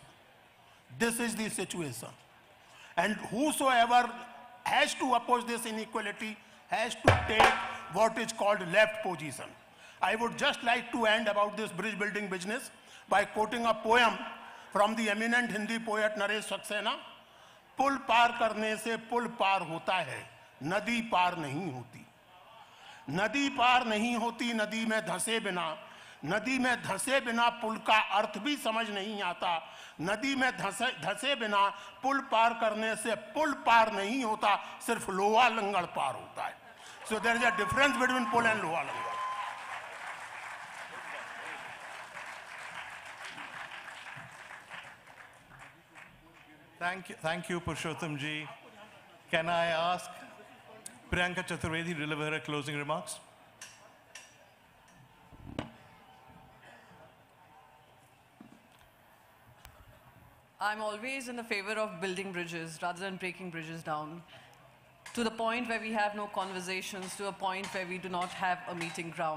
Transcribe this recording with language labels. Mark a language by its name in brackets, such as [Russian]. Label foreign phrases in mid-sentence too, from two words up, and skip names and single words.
[English] This is the situation. And whosoever has to oppose this inequality has to take what is called left position. I would just like to end about this bridge building business by quoting a poem from the eminent Hindi poet Naresh Saxena. [Hindi] पुल पार करने से पुल पार होता है, नदी पार नहीं होती। नदी पार नहीं होती नदी में धंसे बिना। नदी में धंसे बिना पुल का अर्थ भी समझ नहीं आता। नदी में धंसे बिना पुल पार करने से पुल पार नहीं होता, सिर्फ लोहा लंगड़ पार होता है। [English] So there is a difference between पुल and [Hindi] लोहा लंगड़। [English] Thank you, Purushottam ji. Can I ask Priyanka Chaturvedi to deliver her closing remarks? I'm always in the favor of building bridges rather than breaking bridges down, to the point where we have no conversations, to a point where we do not have a meeting ground.